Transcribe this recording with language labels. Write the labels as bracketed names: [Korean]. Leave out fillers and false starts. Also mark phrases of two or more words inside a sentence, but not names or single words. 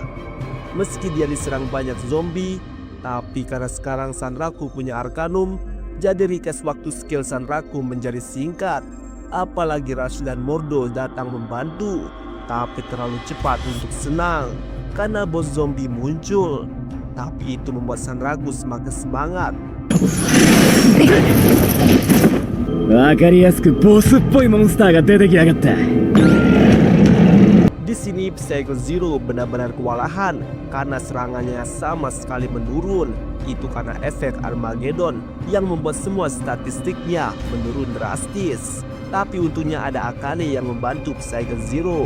[Indonesian] Meski dia diserang banyak zombie, tapi karena sekarang Sanraku punya Arcanum, jadi request waktu skill Sanraku menjadi singkat. Apalagi Rush dan Mordo datang membantu, tapi terlalu cepat untuk senang karena bos zombie muncul. Tapi itu membuat Sanraku semakin semangat. [Japanese] わかりやすくボスっぽいモンスターが出てきやがった。 [Indonesian] Di sini Psycho Zero benar-benar kewalahan karena serangannya sama sekali menurun. Itu karena efek Armageddon yang membuat semua statistiknya menurun drastis. Tapi untungnya ada Akane yang membantu Psycho Zero.